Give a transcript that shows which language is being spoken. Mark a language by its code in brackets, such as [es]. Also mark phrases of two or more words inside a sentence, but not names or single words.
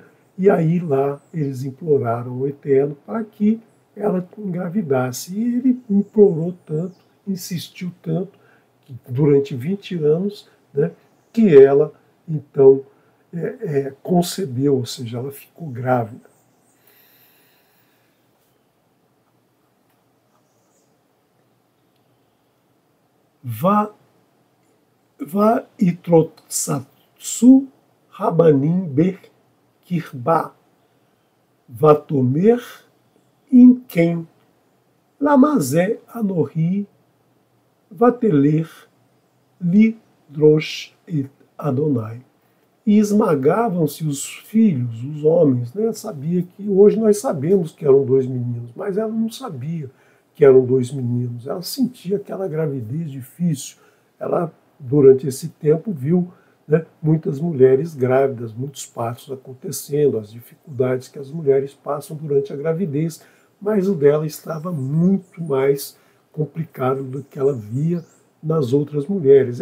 [pt] E aí lá eles imploraram o Eterno para que ela engravidasse. E ele implorou tanto, insistiu tanto, que durante 20 anos, né, que ela então concebeu, ou seja, ela ficou grávida. [he] ויתרוצצו הבנים בקרבה ותאמר אם כן למה זה אנכי ותלך לדרוש את אדני. [pt] E esmagavam-se os filhos, os homens, né? Sabia que hoje nós sabemos que eram 2 meninos, mas ela não sabia que eram 2 meninos. Ela sentia aquela gravidez difícil. Ela, durante esse tempo, viu, né, muitas mulheres grávidas, muitos partos acontecendo, as dificuldades que as mulheres passam durante a gravidez, mas o dela estava muito mais complicado do que ela via nas outras mulheres.